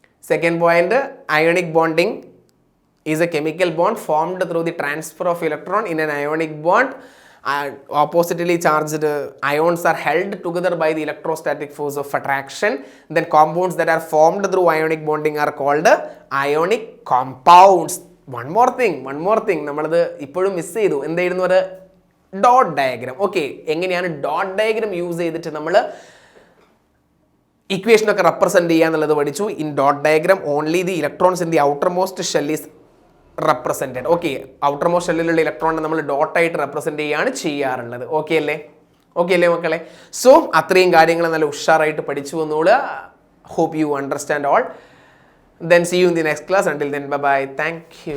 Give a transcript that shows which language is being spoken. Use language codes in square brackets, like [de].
[en] Second point ionic bonding is a chemical bond formed through the transfer of electron in an ionic bond. Oppositely charged ions are held together by the electrostatic force of attraction. Then compounds that are formed through ionic bonding are called ionic compounds. One more thing [ml] നമ്മളത് ഇപ്പോഴും miss ചെയ്തു. എന്തായിരുന്നു അത്? Dot diagram. Okay, എങ്ങനെയാണ് dot diagram use ചെയ്തിട്ട് നമ്മൾ ഇക്വേഷനൊക്കെ represent ചെയ്യുക എന്നുള്ളത് പഠിച്ചു. [en] In dot diagram only the electrons in the outermost shell is represented. [ml] Okay, outer most ഷെല്ലിലുള്ള ഇലക്ട്രോണിനെ നമ്മൾ ഡോട്ടായിട്ട് റെപ്രസെൻറ്റ് ചെയ്യുകയാണ് ചെയ്യാറുള്ളത്. ഓക്കെ അല്ലേ മക്കളെ? സോ അത്രയും കാര്യങ്ങൾ നല്ല ഉഷാറായിട്ട് പഠിച്ചു വന്നോളൂ. [en] Hope you understand all. Then see you in the next class. Until then, bye bye. Thank you.